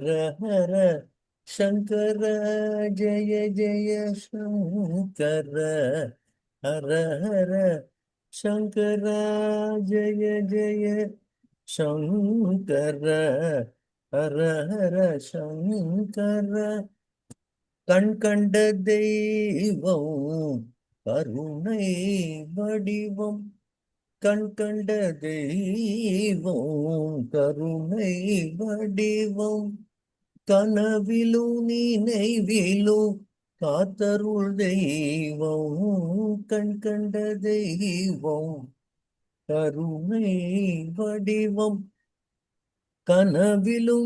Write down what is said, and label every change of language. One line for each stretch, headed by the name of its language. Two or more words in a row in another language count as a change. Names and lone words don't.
Sanskrit: हर शंकर, जय जय शंकर हर हर शंकर, जय जय शंकर हर हर शंकर.
Tamil: கண் கண்ட தெய்வம் கருணை வடிவம், கண் கண்ட தெய்வம் கருணை வடிவம், கனவிலும் நினைவிலும் காத்தருள் தெய்வம் கண் கண்ட தெய்வம் கருணை வடிவம் கனவிலும்